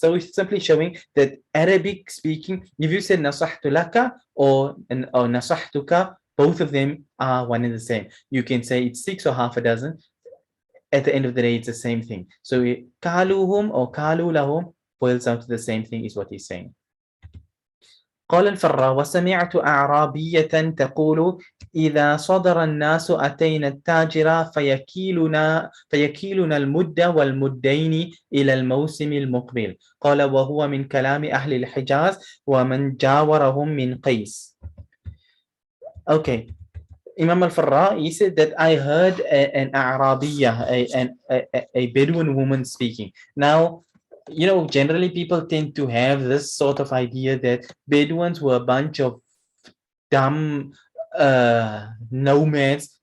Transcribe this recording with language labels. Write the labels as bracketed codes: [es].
[en] So it's simply showing that Arabic speaking, if you said nasahtu laka or nasahtuka, both of them are one and the same. You can say it's 6 or half a dozen. At the end of the day, it's the same thing. So kaluhum or kalu lahum boils out to the same thing, is what he's saying. [ar] قال الفراء وسمعت أعرابية تقول إذا صدر الناس أتينا التاجر فيكيلنا المد والمدين إلى الموسم المقبل. قال وهو من كلام أهل الحجاز ومن جاورهم من قيس. [en] Okay, Imam al-Farra, he said that I heard an Arabiya, a Bedouin woman speaking. Now, you know, generally people tend to have this sort of idea that Bedouins were a bunch of dumb nomads.